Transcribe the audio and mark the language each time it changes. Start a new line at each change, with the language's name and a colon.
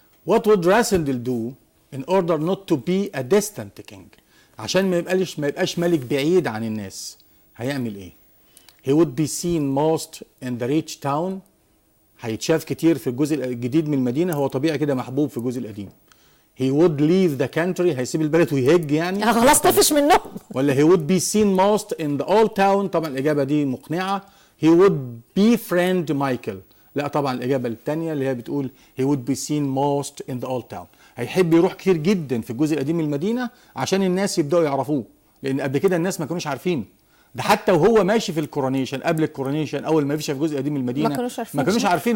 English: What would Rasindel do in order not to be a distant king؟
Arabic: عشان ما يبقاش ملك بعيد عن الناس. هيعمل ايه؟
English: He would be seen most in the rich town،
Arabic: هيتشاف كتير في الجزء الجديد من المدينة. هو طبيعي كده محبوب في الجزء القديم.
English: He would leave the country،
Arabic: هيسيب البلد ويهج يعني. خلاص طفش منهم. ولا
English: he would be seen most in the old town؟
Arabic: طبعا الإجابة دي مقنعة.
English: He would befriend Michael.
Arabic: لا طبعا الإجابة الثانية اللي هي بتقول
English: he would be seen most in the old town.
Arabic: هيحب يروح كتير جدا في الجزء القديم من المدينة عشان الناس يبدأوا يعرفوه، لأن قبل كده الناس ما كانوش عارفين. ده حتى وهو ماشي في الكورونيشن، قبل الكورونيشن اول ما مشى في جزء قديم من المدينه ما كانوش عارفين.